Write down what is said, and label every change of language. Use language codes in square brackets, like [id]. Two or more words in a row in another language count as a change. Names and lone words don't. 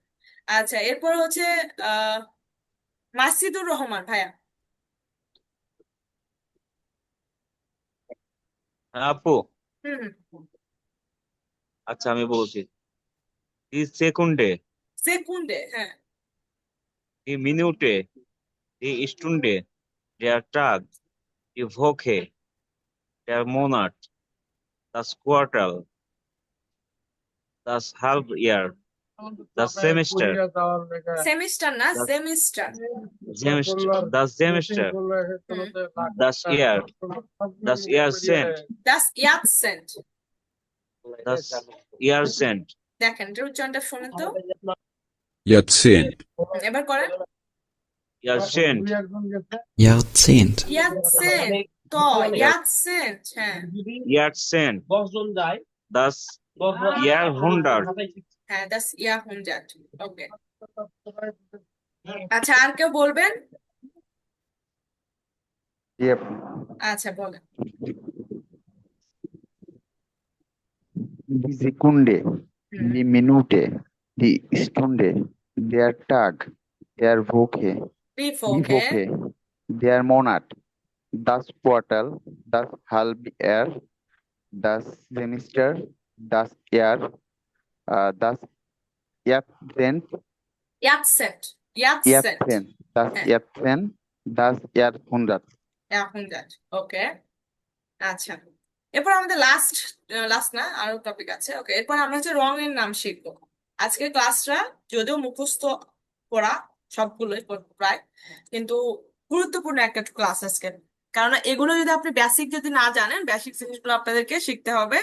[bn] আচ্ছা, এরপর হচ্ছে আহ মাসিদুর রহমান ভাইয়া। হ্যাঁ আপু, হুম, আচ্ছা আমি বলছি। [de] Die Sekunde, [bn] সেকুন্ডে, হ্যাঁ, [de] die Minute, die Stunde, der Tag, die Woche, der Monat, das Quartal, das Halbjahr, das Semester, [bn] সেমিস্টার না, [de] das [bn] সেমিস্টার। [de] das Semester, das Jahr, das Jahrzehnt, Das Jahrzehnt, das Jahrzehnt, [bn] দেখেন এটার উচ্চারণটা শোনেন তো। [de] Jahrzehnt, [bn] এবার করেন [de] Jahrzehnt, Jahrzehnt, Jahrzehnt, তো Jahrzehnt, হ্যাঁ Jahrzehnt, das Jahrhundert, হ্যাঁ, das Jahrhundert, [bn] ওকে। আচ্ছা, আর কেউ বলবেন? জি আপু। আচ্ছা, বলেন। [de] Die Sekunde, হুম, die Minute, die Stunde, der Tag, der Woche, die Woche, Woche, der Monat, das Quartal, das Halbjahr, das Semester, das Jahr, das Jahrzehnt, Jahrzehnt, Jahrzehnt, Jahrzehnt, das [bn] হ্যাঁ, [de] Jahrzehnt, das Jahrhundert. Jahrhundert, [bn] ওকে। আচ্ছা, এরপর আমাদের লাস্ট লাস্ট না, আরো টপিক আছে। ওকে, এরপর আমরা হচ্ছে রং এর নাম শিখবো। আজকের ক্লাসটা যদিও মুখস্থ পড়া সবগুলোই প্রায়, কিন্তু গুরুত্বপূর্ণ একটা ক্লাস আজকে। কারণ এগুলো যদি আপনি বেসিক যদি না জানেন, বেসিক জিনিসগুলো আপনাদেরকে শিখতে হবে।